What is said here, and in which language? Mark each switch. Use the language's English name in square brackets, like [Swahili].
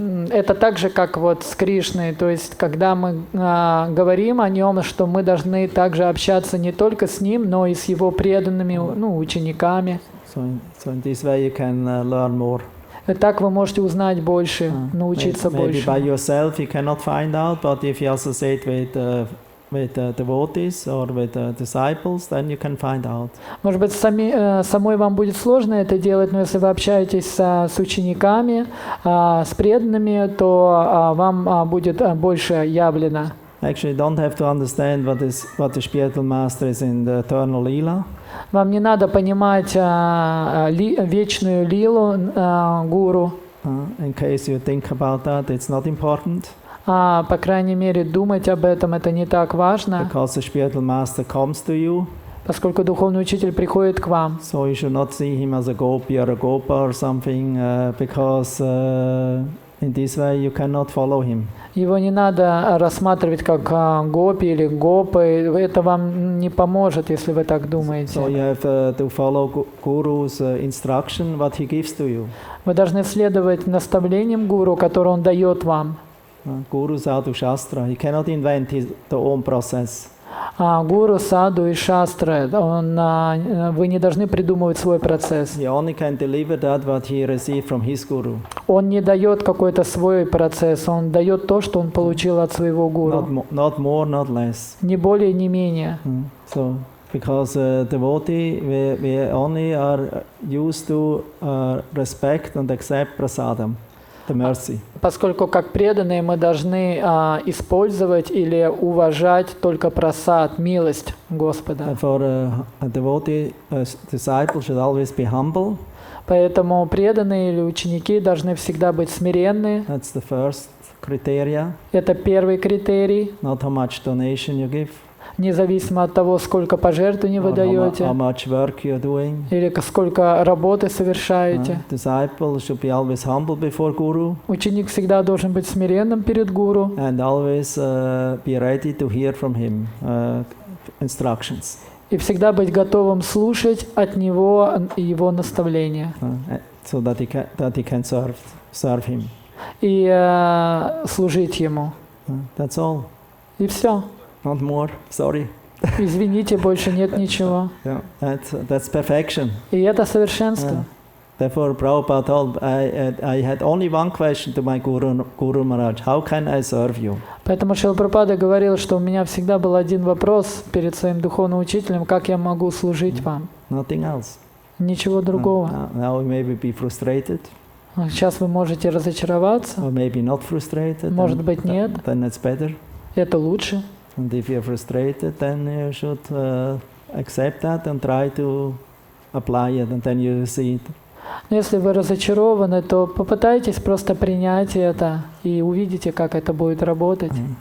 [Russian] Это так же, как вот с Кришной, то есть когда мы говорим о нем, что мы должны также общаться не только с ним, но и с его преданными, учениками. [English] So in this way you can learn more. [Russian] Так вы можете узнать больше, научиться больше. [English] Maybe by yourself you cannot find out, but if you associate with devotees or with disciples, then you can find out. [Russian] Может быть, самой вам будет сложно это делать, но если вы общаетесь с учениками, с преданными, то вам будет больше явлено. [English] Actually, you don't have to understand what the spiritual master is in the eternal lila. [Russian] Вам не надо понимать вечную лилу гуру. [English] In case you think about that, it's not important. [Russian] По крайней мере, думать об этом это не так важно. [English] Because the spiritual master comes to you. [Russian] Поскольку духовный учитель приходит к вам. [English] So you should not see him as a gopi or a gopa or something, because in this way you cannot follow him. [Russian] Его не надо рассматривать как гопи или гопы. Это вам не поможет, если вы так думаете. [English] So you have to follow Guru's instruction, what he gives to you. [Russian] Вы должны следовать наставлениям гуру, которые он дает вам. [English] Guru Sadhu Shastra, he cannot invent his own process. [Russian] Гуру, саду и шастра, вы не должны придумывать свой процесс. [English] He only can deliver that what he received from his guru. [Russian] Он не дает какой-то свой процесс, он дает то, что он получил от своего гуру. [English] Not more, not less. [Russian] Не более, не менее. [English] So, because devotee, we only are used to respect and accept prasadam, the mercy. [Russian] Поскольку как преданные мы должны использовать или уважать только прасад, милость Господа. [English] And for a devotee, a disciple should always be humble. [Russian] Поэтому преданные или ученики должны всегда быть смиренны. [English] That's the first criteria. [Russian] Это первый критерий. [English] Not how much donation you give. [Russian] Независимо от того, сколько пожертвований вы даете, [English] how much work you're doing. [Russian] Или сколько работы совершаете. [English] Disciple should be always humble before Guru. [Russian] Ученик всегда должен быть смиренным перед гуру. [English] And always be ready to hear from him instructions. [Russian] И всегда быть готовым слушать от него его наставления. [English] So that he can serve him. [Russian] И служить ему. [English] That's all. [Russian] И все. [English] Not more. Sorry. [Russian] Извините, больше нет ничего. [English] Yeah, that's perfection. [Russian] И это совершенство. [English] Therefore, Prabhupada told, I had only one question to my Guru Maharaj: how can I serve you? [Russian] Поэтому Шрила Прабхупада говорил, что у меня всегда был один вопрос перед своим духовным учителем: как я могу служить вам? [English] Nothing else. [Russian] Ничего другого. [English] Now we maybe be frustrated. [Russian] Сейчас вы можете разочароваться. [English] Or maybe not frustrated. [Russian] Может быть, нет. [English] Then it's better. [Russian] Это лучше. [English] And if you're frustrated, then you should accept that and try to apply it, and then you see it. [Russian] Но если вы разочарованы, то попытайтесь просто принять это и увидите, как это будет работать.